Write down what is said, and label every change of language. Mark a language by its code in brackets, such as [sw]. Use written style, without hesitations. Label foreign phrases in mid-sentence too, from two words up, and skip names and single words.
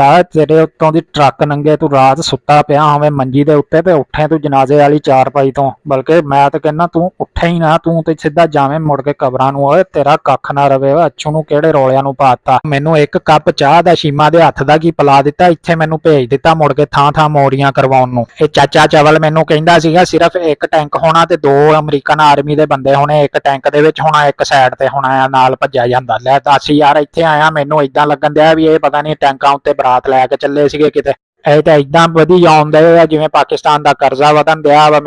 [pa] ਤੇਰੇ ਉੱਤੋਂ ਦੀ ਟਰੱਕ ਲੰਘੇ, ਤੂੰ ਰਾਤ ਸੁੱਤਾ ਪਿਆ ਹੋਵੇਂ ਮੰਜੀ ਦੇ ਉੱਤੇ ਤੇ ਉੱਠੇਂ ਤੂੰ ਜਨਾਜ਼ੇ ਵਾਲੀ ਚਾਰਪਾਈ ਤੋਂ। ਬਲਕਿ ਮੈਂ ਤੇ ਕਹਿਣਾ ਤੂੰ ਉੱਠੇਂ ਹੀ ਨਾ, ਤੂੰ ਤੇ ਸਿੱਧਾ ਜਾਵੇਂ ਮੁੜ ਕੇ ਕਬਰਾਂ ਨੂੰ। ਓਏ ਤੇਰਾ ਕੱਖ ਨਾ ਰਹੇ, ਅੱਛੂ ਨੂੰ ਕਿਹੜੇ ਰੌਲਿਆਂ ਨੂੰ ਪਾਤਾ? ਮੈਨੂੰ ਇੱਕ ਕੱਪ ਚਾਹ ਦਾ ਸ਼ੀਮਾ ਦੇ ਹੱਥ ਦਾ ਕੀ ਪਿਲਾ ਦਿੱਤਾ, ਇੱਥੇ ਮੈਨੂੰ ਭੇਜ ਦਿੱਤਾ ਮੁੜ ਕੇ ਥਾਂ ਥਾਂ ਮੋਰੀਆਂ ਕਰਵਾਉਣ ਨੂੰ। ਇਹ ਚਾਚਾ ਚਵਲ ਮੈਨੂੰ ਕਹਿੰਦਾ ਸੀਗਾ ਸਿਰਫ ਇੱਕ ਟੈਂਕ ਹੋਣਾ ਤੇ ਦੋ ਅਮਰੀਕਨ ਆਰਮੀ ਦੇ ਬੰਦੇ ਹੋਣੇ, ਇੱਕ ਟੈਂਕ ਦੇ ਵਿੱਚ ਹੋਣਾ, ਇੱਕ ਸਾਈਡ ਤੇ ਹੋਣਾ ਆ, ਨਾਲ ਭੱਜਿਆ ਜਾਂਦਾ। ਲੈ ਦੱਸ ਯਾਰ, ਇੱਥੇ ਆਇਆ ਮੈਨੂੰ ਇਦਾਂ ਲੱਗਣ ਦਿਆ ਵੀ ਇਹ ਪਤਾ ਨਹੀਂ ਟੈਂਕਾਂ ਉੱਤੇ ਬਰਾਤ ਲੈ ਕੇ ਚੱਲੇ ਸੀਗੇ ਕਿਤੇ। ਇਹ ਤਾਂ ਇਦਾਂ ਵਧੀ ਆਉਂਦੇ ਆ ਜਿਵੇਂ ਪਾਕਿਸਤਾਨ ਦਾ ਕਰਜ਼ਾ ਵਧਣ ਦਿਆ ਵਾ।